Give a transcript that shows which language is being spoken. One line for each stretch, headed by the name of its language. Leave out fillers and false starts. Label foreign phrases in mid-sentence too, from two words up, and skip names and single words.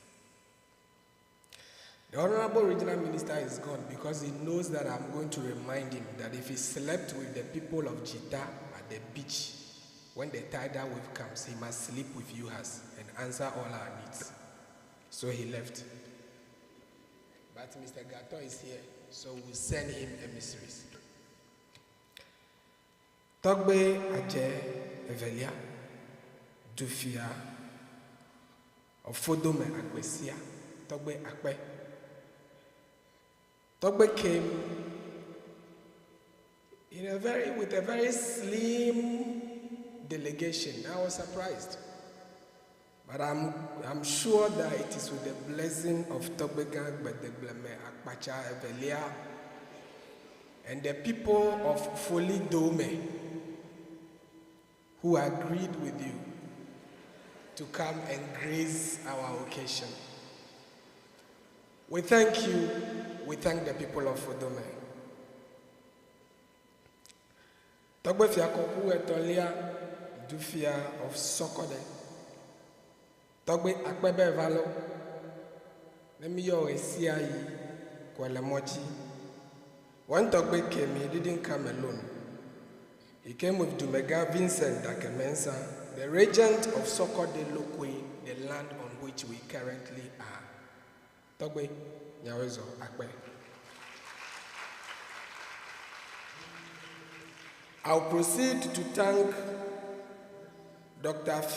English: The Honourable Regional Minister is gone because he knows that I'm going to remind him that if he slept with the people of Jita at the beach, when the tidal wave comes, he must sleep with UHAS and answer all our needs. So he left. But Mr. Gato is here, so we'll send him emissaries. Togbe Adze II, Dufia, of Fodome Agbesia, Togbe Akpe. Togbe came with a very slim delegation. I was surprised. But I'm sure that it is with the blessing of Togbe Adze II and the people of Fodome who agreed with you to come and grace our occasion. We thank you. We thank the people of Fodome. Togbe Fiakoku Etolia Dufia of Sokode. Togbe Akpebe Valo. Nemiyo Esiayi Kwelemochi. When Togbe came, he didn't come alone. He came with Dumega Vincent Dakemensa, the regent of Soko de Lokwe, the land on which we currently are. Togbe Adze II. I'll proceed to thank Dr.